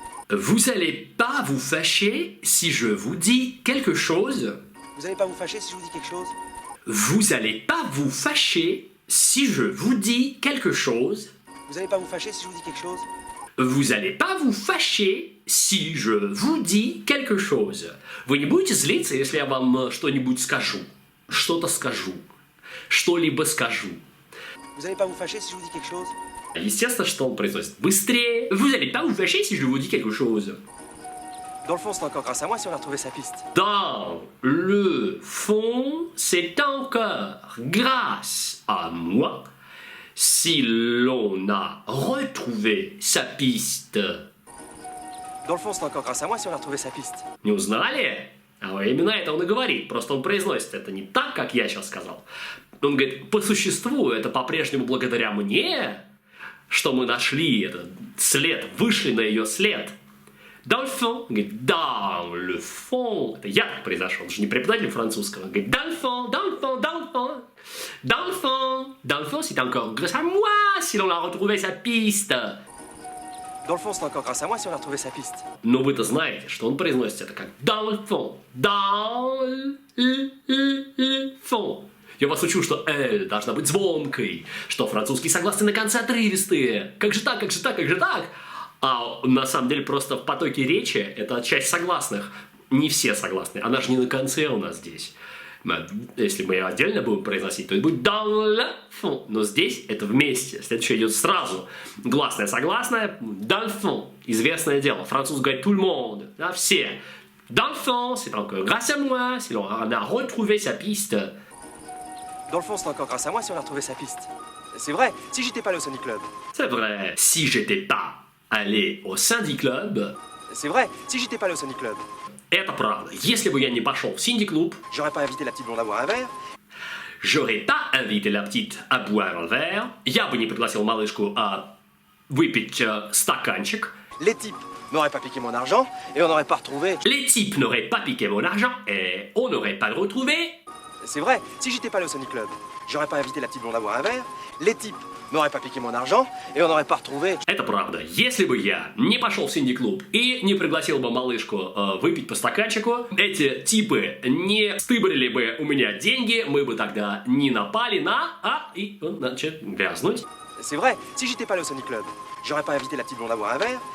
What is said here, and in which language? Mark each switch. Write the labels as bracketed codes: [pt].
[fr] Vous allez pas vous fâcher si je vous dis quelque chose. Vous allez pas vous fâcher si je vous dis quelque chose. Vous allez pas vous fâcher si je vous dis quelque chose. Vous allez pas vous fâcher si je vous dis quelque chose. Vous allez pas vous fâcher si je vous dis quelque chose. [ru] Вы не будете злиться, если я вам что-нибудь скажу. Что-то скажу. Что-либо скажу. [fr] Vous allez pas vous fâcher si je vous dis quelque chose. [ru] Естественно, что он произносит быстрее. [fr] Vous allez pas vous fâcher si je vous dis quelque chose. Dans le fond, c'est encore grâce à moi si on a retrouvé sa piste. Dans le fond, c'est encore grâce à moi si l'on a retrouvé sa piste. Dans le fond, c'est encore grâce à moi si on a retrouvé sa piste. [ru] Не узнали? А именно это он и говорит. Просто он произносит это не так, как я сейчас сказал. Он говорит, по существу это по-прежнему благодаря мне, что мы нашли этот след, вышли на ее след. [fr] Dans le fond, [ru] говорит, [fr] dans le fond. [ru] Это я так произошел, он же не преподаватель французского. Он говорит, [fr] dans le fond, dans le fond, dans le fond. Dans le fond, dans le fond, c'est encore grâce à moi si l'on a retrouvé sa piste. Dans le fond, c'est encore grâce à moi si on a retrouvé sa piste. [ru] Но вы-то знаете, что он произносит это как [fr] dans le fond, dans le fond. [ru] Я вас учу, что «л» должна быть звонкой, что французские согласные на конце отрывистые. Как же так, как же так, как же так? А на самом деле просто в потоке речи это часть согласных. Не все согласные. Она же не на конце у нас здесь. Если мы ее отдельно будем произносить, то это будет [fr] dans le fond. [ru] Но здесь это вместе. Следующее идет сразу. Гласное, согласное. [fr] Dans le fond. [ru] Известное дело. Француз говорит [fr] tout le monde. [ru] Да, все. [fr] Dans le fond, c'est encore grâce à moi si l'on a retrouvé sa piste. Dans le fond, c'est encore grâce à moi si on a retrouvé sa piste. C'est vrai, si j'étais pas allé au Sonic Club. C'est vrai, si j'étais pas allé au Cindy Club. C'est vrai, si j'étais pas allé au Sonic Club. [ru] Это правда. Если бы я не пошел в Cindy Club, [fr] j'aurais pas invité la petite blonde à boire un verre. J'aurais pas invité la petite à boire un verre. [ru] Я бы не пригласил малышку выпить стаканчик. [fr] Les types n'auraient pas piqué mon argent et on n'aurait pas retrouvé. Les types n'auraient pas piqué mon argent et on n'aurait pas retrouvé. C'est vrai, si j'étais pas allé au Sonic Club, j'aurais pas invité la petite blonde à boire un verre. Les types n'auraient pas piqué mon argent et on n'aurait pas retrouvé. [ru] Это правда. Если бы я не пошел в Cindy Club и не пригласил бы малышку выпить по стаканчику, эти типы не стыбрили бы у меня деньги, мы бы тогда не напали и он начал грязнуть. [fr] C'est vrai, si j'étais pas allé au Sonic Club, j'aurais pas invité la petite blonde à boire un verre.